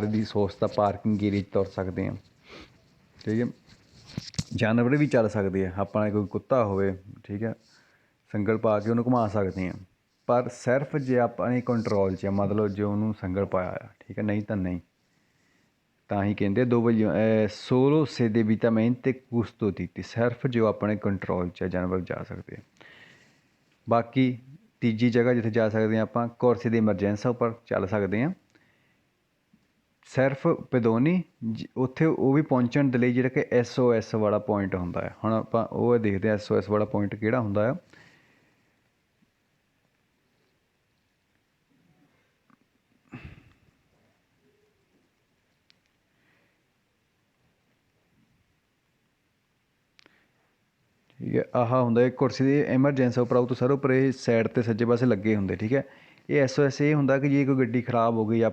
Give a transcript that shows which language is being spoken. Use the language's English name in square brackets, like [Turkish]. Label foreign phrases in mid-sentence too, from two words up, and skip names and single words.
[Punjabi] ਦੀ ਸੋਸਤਾ [English] parking area [Punjabi] 'ਚ ਤੁਰ ਸਕਦੇ ਹਾਂ ਠੀਕ ਹੈ ਜਾਨਵਰ ਵੀ ਚੱਲ ਸਕਦੇ ਆ ਆਪਣਾ ਕੋਈ ਕੁੱਤਾ ਹੋਵੇ ਠੀਕ ਹੈ ਸੰਗਲ ਪਾ ਕੇ ਉਹਨੂੰ ਘੁਮਾ ਸਕਦੇ ਹਾਂ ਪਰ ਸਿਰਫ ਜੇ ਆਪਣੇ ਕੰਟਰੋਲ 'ਚ ਮਤਲਬ ਜੇ ਉਹਨੂੰ ਸੰਗਲ ਪਾਇਆ ਆ ਠੀਕ ਹੈ ਨਹੀਂ ਤਾਂ ਨਹੀਂ ਤਾਂ ਹੀ ਕਹਿੰਦੇ [Italian] solo se debitamente custoditi [Punjabi] ਸਿਰਫ ਜੋ ਆਪਣੇ ਕੰਟਰੋਲ 'ਚ ਜਾਨਵਰ ਜਾ ਸਕਦੇ ਆ ਬਾਕੀ ਤੀਜੀ ਜਗ੍ਹਾ ਜਿੱਥੇ ਜਾ ਸਕਦੇ ਹਾਂ ਆਪਾਂ [Italian] corsia di emergenza [Punjabi] ਉੱਪਰ ਚੱਲ ਸਕਦੇ ਹਾਂ ਸਿਰਫ ਪੈਦੋਨੀ ਉੱਥੇ ਉਹ ਵੀ ਪਹੁੰਚਣ ਦੇ ਲਈ ਜਿਹੜਾ ਕਿ SOS ਵਾਲਾ ਪੁਆਇੰਟ ਹੁੰਦਾ ਹੈ ਹੁਣ ਆਪਾਂ ਉਹ ਦੇਖਦੇ ਹਾਂ SOS ਵਾਲਾ ਪੁਆਇੰਟ ਕਿਹੜਾ ਹੁੰਦਾ ਆ ਠੀਕ ਹੈ ਆਹ ਹੁੰਦਾ ਇੱਕ ਕੁਰਸੀ ਦੀ ਐਮਰਜੈਂਸੀ ਉੱਪਰ autostrade ਉੱਪਰ ਇਹ ਸਾਈਡ 'ਤੇ ਸੱਜੇ ਪਾਸੇ ਲੱਗੇ ਹੁੰਦੇ ਠੀਕ ਹੈ ਇਹ SOS ਇਹ ਹੁੰਦਾ ਕਿ ਜੇ ਕੋਈ ਗੱਡੀ ਖਰਾਬ ਹੋ ਗਈ